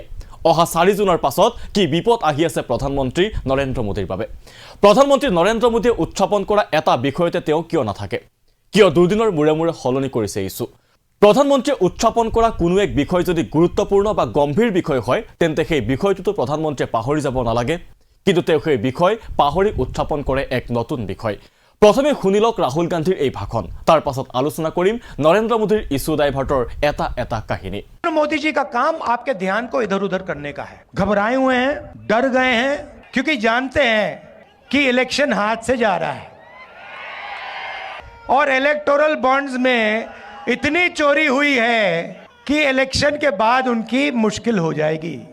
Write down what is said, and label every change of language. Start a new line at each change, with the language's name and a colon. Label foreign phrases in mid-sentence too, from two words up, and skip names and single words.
Assamese: অহা 4 জুনৰ পাছত কি বিপদ আহি আছে প্ৰধানমন্ত্ৰী নৰেন্দ্ৰ মোদীৰ বাবে প্ৰধানমন্ত্ৰী নৰেন্দ্ৰ মোদীয়ে উত্থাপন কৰা এটা বিষয়তে তেওঁ কিয় নাথাকে কিয় দুদিনৰ মুৰে মুৰে হলনি কৰিছে ইছু প্ৰধানমন্ত্ৰীয়ে উত্থাপন কৰা কোনো এক বিষয় যদি গুৰুত্বপূৰ্ণ বা গম্ভীৰ বিষয় হয় তেন্তে সেই বিষয়টো প্ৰধানমন্ত্ৰীয়ে পাহৰি যাব নালাগে কিন্তু তেওঁ সেই বিষয় পাহৰি উত্থাপন কৰে এক নতুন বিষয় প্ৰথমে শুনিলক ৰাহুল গান্ধীৰ এই ভাষণ তাৰ পাছত আলোচনা কৰিম নৰেন্দ্ৰ মোদীৰ
English: issue divert
Assamese: এটা কাহিনী
Hindi: मोदी जी का काम आपके ध्यान को इधर उधर करने का है घबराए हुए हैं डर गए हैं क्योंकि जानते हैं कि इलेक्शन हाथ से जा रहा है और
English: electoral bonds
Hindi: में इतनी चोरी हुई है कि इलेक्शन के बाद उनकी मुश्किल हो जाएगी